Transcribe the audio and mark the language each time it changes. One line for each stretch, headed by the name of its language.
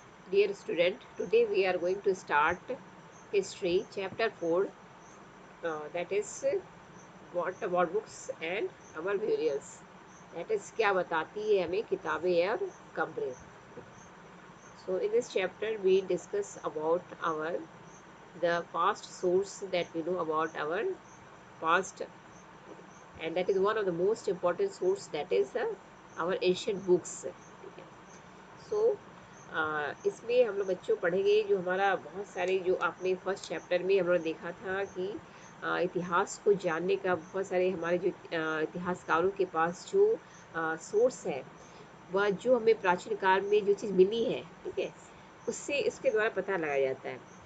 English: Dear student, today we are going to start history chapter 4, that is what about books and our burials. That is
Hindi: क्या बताती है हमें किताबें और कब्रें.
English: So in this chapter we discuss about our the past source that we know about our past, and that is one of the most important source, that is our ancient books.
Hindi: सो इसमें हम लोग बच्चों पढ़ेंगे जो हमारा बहुत सारे, जो आपने फर्स्ट चैप्टर में हम लोग देखा था कि इतिहास को जानने का बहुत सारे हमारे जो इतिहासकारों के पास जो सोर्स है, वह जो हमें प्राचीन काल में जो चीज़ मिली है, ठीक है, उससे इसके द्वारा पता लगाया जाता है.